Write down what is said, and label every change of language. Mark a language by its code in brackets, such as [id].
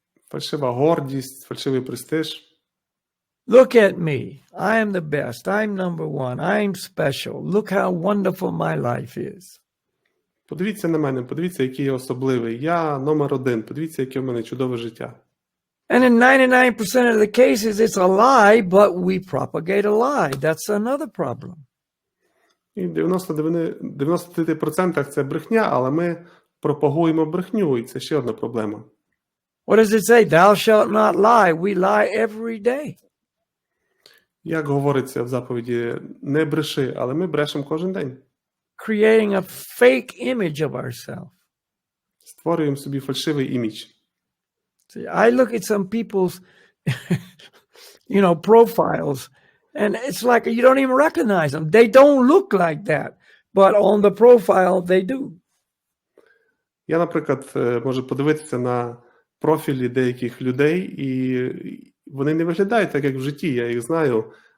[uk] Фальшива гордість, фальшивий престиж. [en] Look at me. I am the best. I'm number one. I'm special. Look how wonderful my life is. [uk] Подивіться на мене, подивіться, який я особливий. Я номер один. Подивіться, яке в мене чудове життя. [en] And in 99% of the cases, it's a lie, but we propagate a lie. That's another problem. [uk] І в 99% це брехня, але ми пропагуємо брехню, і це ще одна проблема. [en] What does it say? Thou shalt not lie. We lie every day. [uk] Як говориться в заповіді, не бреши, але ми брешемо кожен день. [en] Creating a fake image of ourselves. [uk] Створюємо собі фальшивий імідж. [en] See, I look at some people's, profiles, and it's like you don't even recognize them. They don't look like that, but on the profile they do. [uk] Я, наприклад, можу подивитися на профілі деяких людей, і вони не виглядають так, як в житті. Я їх знаю.